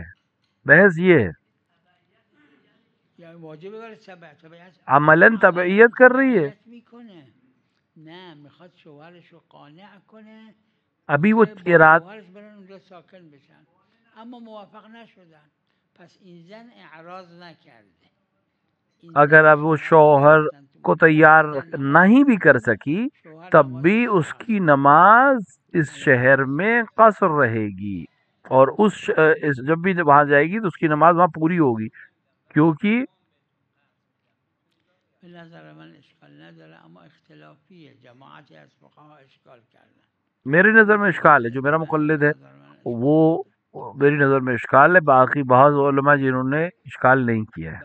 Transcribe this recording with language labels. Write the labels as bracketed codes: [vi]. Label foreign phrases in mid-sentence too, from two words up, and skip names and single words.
[ur] بحث یہ ہے عملاً تبعیت کر رہی ہے. [fa] نه میخواد شوهرش رو قانع کنه [ur] ابھی وہ ارادہ [fa] شوهرش برن اونجا ساکن بشن، اما موافق نشدن. پس این زن اعراض نکرده. [ur] اگر اب وہ شوہر کو تیار نہیں بھی کر سکی تب بھی اس کی نماز اس شہر میں قصر رہے گی، اور جب بھی وہاں جائے گی تو اس کی نماز وہاں پوری ہوگی، کیونکہ [fa] به نظر من اشکال نداره. اما اختلافیه، جماعتی از فقها اشکال کردن. [ur] میری نظر میں اشکال ہے، جو میرا مقلد ہے وہ میری نظر میں اشکال ہے، باقی بعض علماء جنہوں نے اشکال نہیں کیا ہے.